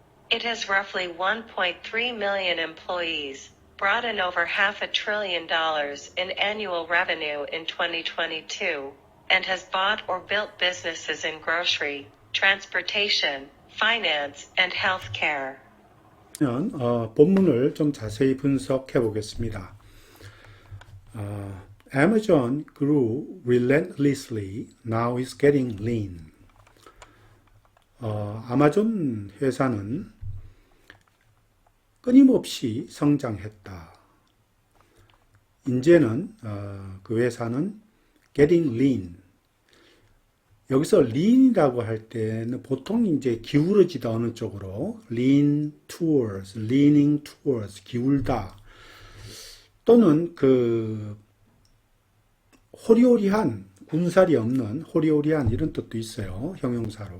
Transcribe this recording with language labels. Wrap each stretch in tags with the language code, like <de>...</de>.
<en>It has roughly 1.3 million employees, brought in over $500 billion in annual revenue in 2022, and has bought or built businesses in grocery, transportation, finance, and healthcare.</en> <ko>본문을 좀 자세히 분석해 보겠습니다.</ko> <en>Amazon grew relentlessly, now is getting lean.</en> <ko>아마존 회사는 끊임없이 성장했다. 이제는 그 회사는</ko> <en>getting lean.</en> <ko>여기서 lean이라고 할 때는 보통 이제 기울어지다 어느 쪽으로</ko> <en>lean towards, leaning towards,</en> <ko>기울다 또는 그 호리호리한, 군살이 없는 호리호리한 이런 뜻도 있어요. 형용사로.</ko>